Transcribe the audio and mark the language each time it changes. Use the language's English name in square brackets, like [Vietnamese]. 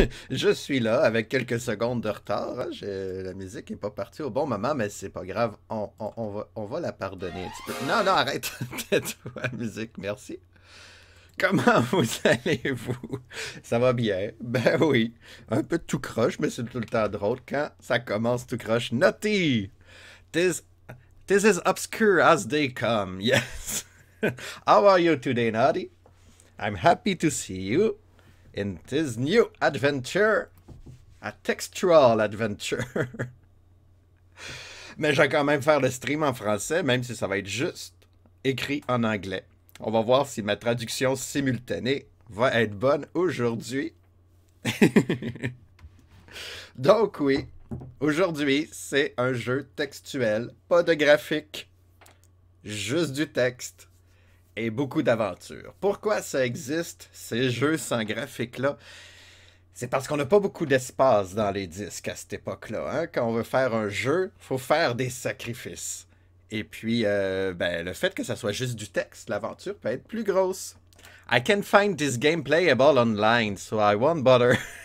[French] Je suis là avec quelques secondes de retard, hein. La musique est pas partie au bon moment, mais c'est pas grave. On va la pardonner un petit peu. Non, non, arrête! Tais-toi, la musique, merci. Comment vous allez-vous? Ça va bien? Ben oui. Un peu tout croche, mais c'est tout le temps drôle quand ça commence tout croche. [English] Naughty! This, this is obscure as they come, yes. How are you today, Naughty? I'm happy to see you in this new adventure, a textual adventure. [French] Mais je vais quand même faire le stream en français, même si ça va être juste écrit en anglais. On va voir si ma traduction simultanée va être bonne aujourd'hui. Donc oui, aujourd'hui c'est un jeu textuel, pas de graphique, juste du texte. Et beaucoup d'aventures. Pourquoi ça existe, ces jeux sans graphique-là? C'est parce qu'on n'a pas beaucoup d'espace dans les disques à cette époque-là. Hein? Quand on veut faire un jeu, il faut faire des sacrifices. Et puis, ben, le fait que ça soit juste du texte, l'aventure peut être plus grosse. [English] I can find this game playable online, so I won't bother.